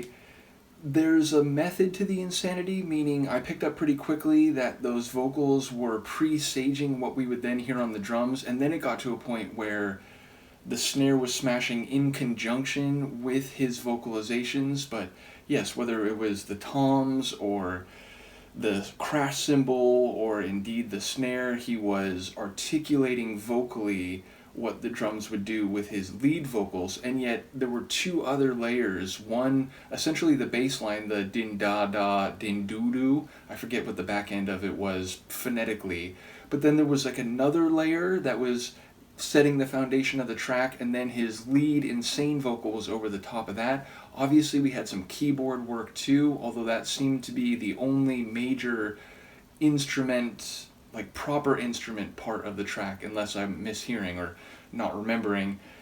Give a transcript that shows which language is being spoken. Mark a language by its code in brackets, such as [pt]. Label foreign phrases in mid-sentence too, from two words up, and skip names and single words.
[en] There's a method to the insanity, meaning I picked up pretty quickly that those vocals were presaging what we would then hear on the drums, and then it got to a point where the snare was smashing in conjunction with his vocalizations, but yes, whether it was the toms or the crash cymbal or indeed the snare, he was articulating vocally what the drums would do with his lead vocals, and yet there were two other layers. One, essentially the bass line, the din da da din doo doo, I forget what the back end of it was phonetically, but then there was like another layer that was setting the foundation of the track, and then his lead insane vocals over the top of that. Obviously we had some keyboard work too, although that seemed to be the only major instrument, like proper instrument part of the track, unless I'm mishearing or not remembering.